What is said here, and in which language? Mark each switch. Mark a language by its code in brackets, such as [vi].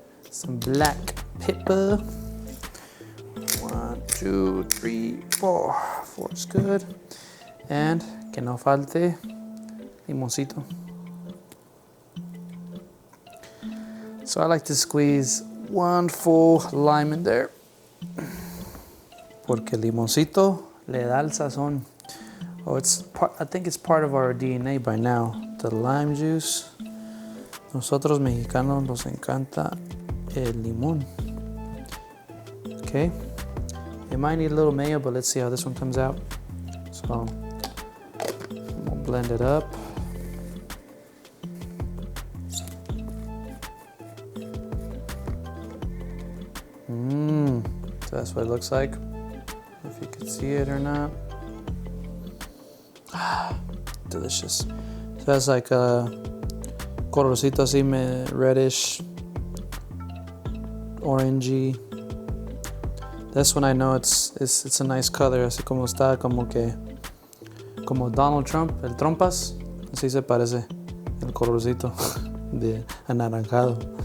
[en] Some black pepper. 1, 2, 3, 4. 4 is good. [es] And que no falte limoncito. [en] So I like to squeeze 1 full lime in there. [es] Porque el limoncito le da el sazón. [en] Oh, I think it's part of our DNA by now. The lime juice. [es] Nosotros mexicanos nos encanta el limón. [en] Okay. It might need a little mayo, but let's see how this one comes out. So we'll blend it up. So that's what it looks like. If you can see it or not. Delicious. So that's like a [es] colorcito así, [en] reddish, orangey. That's when I know it's a nice color. [es] Así como está, como Donald Trump, el trompas. Así se parece el colorcito de anaranjado.